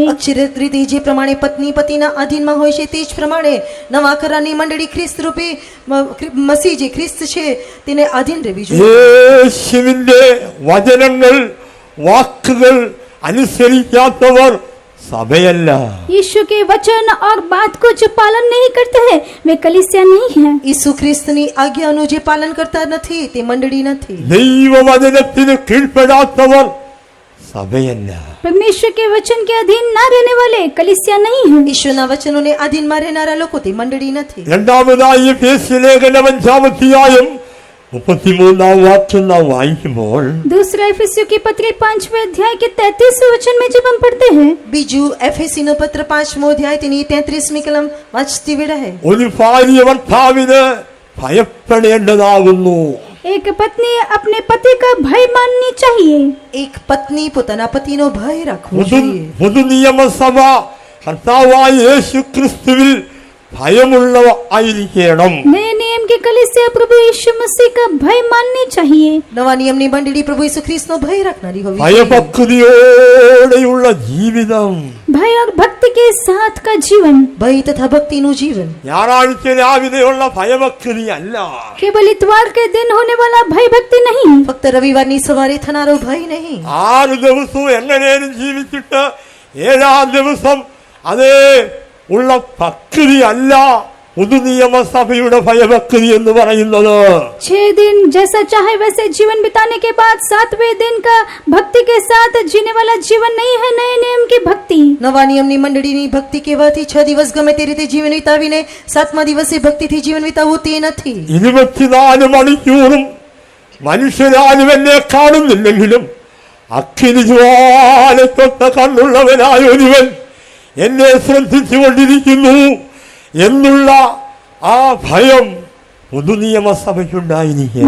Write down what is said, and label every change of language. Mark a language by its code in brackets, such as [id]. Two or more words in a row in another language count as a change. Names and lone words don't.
[gu] અક્ષરિક રીતે જે પ્રમાણે પત્ની પતિના અધીનમાં હોય છે તે જ પ્રમાણે નવા કરારની મંડળી ખ્રિસ્ત રૂપી મસીહ જે ખ્રિસ્ત છે તેને અધીન રહેવી જોઈએ. [ml] യേശുവിന്റെ വചനങ്ങൾ വാക്കുകൾ അനുസരിക്കാത്തവർ സഭയല്ല. [hi] यीशु के वचन और बात को जो पालन नहीं करते हैं वे कलीसिया नहीं है. [gu] ઈસુ ખ્રિસ્તની આજ્ઞાનું જે પાલન કરતા નથી તે મંડળી નથી. [ml] ദൈവവചനത്തിന് കീഴ്പ്പെടാത്തവർ സഭയല്ല. [hi] परमेश्वर के वचन के अधीन न रहने वाले कलीसिया नहीं है. [gu] ઈશ્વરના વચનોને અધીનમાં રહેનારા લોકો તે મંડળી નથી. [ml] രണ്ടാമതായി എഫേസ്യ ലേഖനം 5-ാം 33-ാം വാക്യം നാം വായിക്കുമ്പോൾ [hi] दूसरा इफिसियों की पत्री 5वें अध्याय के 33वें वचन में जब हम पढ़ते हैं, [gu] બીજું એફેસીનો પત્ર 5મો અધ્યાય તેની 33મી કલમ વાંચતી વેળાએ [ml] ഒരു ഭാര്യ ഭർത്താവിന് ഭയപ്പെടേണ്ടതാകുന്നു. [hi] एक पत्नी अपने पति का भय माननी चाहिए. [gu] એક પત્ની પોતાના પતિનો ભય રાખવો [ml] പുതു [gu] જોઈએ. [ml] പുതുനിയമസഭ കർത്താവായ യേശു ക്രിസ്തുവിൽ ഭയമുള്ളവ ആയിരിക്കണം. [hi] नए नियम की कलीसिया प्रभु यीशु मसीह का भय माननी चाहिए. [gu] નવા નિયમની મંડળી પ્રભુ ઈસુ ખ્રિસ્તનો ભય રાખનારી હોવી જોઈએ. [ml] ഭയഭക്തിയോടെയുള്ള ജീവിതം. [hi] भय और भक्ति के साथ का जीवन. [gu] ભય તથા ભક્તિનું જીવન [ml] ഞായറാഴ്ച രാവിലെയുള്ള ഭയഭക്തി അല്ല. [hi] केवल इतवार के दिन होने वाला भय भक्ति नहीं. [gu] ફક્ત રવિવારની સવારે થનારો ભય નહીં. [ml] 6 ദിവസവും എങ്ങനെയും ജീവിച്ചിട്ട് 7-ാം ദിവസം അതേ ഉള്ള ഭക്തി അല്ല പുതുനിയമസഭയുടെ ഭയഭക്തി എന്ന് പറയുന്നത്. [hi] 6 दिन जैसा चाहे वैसे जीवन बिताने के बाद 7वें दिन का भक्ति के साथ जीने वाला जीवन नहीं है नए नियम की भक्ति. [gu] નવા નિયમની મંડળીની ભક્તિ કહેવાથી 6 દિવસ ગમે તે રીતે જીવન વિતાવીને 7મા દિવસે ભક્તિથી જીવન વિતાવવું તે નથી. [ml] 24 മണിക്കൂറും മനുഷ്യരാരും എന്നെ കാണുന്നില്ലെങ്കിലും അഗ്നി ജ്വാലയ്ക്കൊത്ത കണ്ണുള്ളവനായ ഒരുവൻ എന്നെ ശ്രദ്ധിച്ചുകൊണ്ടിരിക്കുന്നു എന്നുള്ള ആ ഭയം പുതുനിയമസഭയ്ക്കുണ്ടായിരിക്കണം.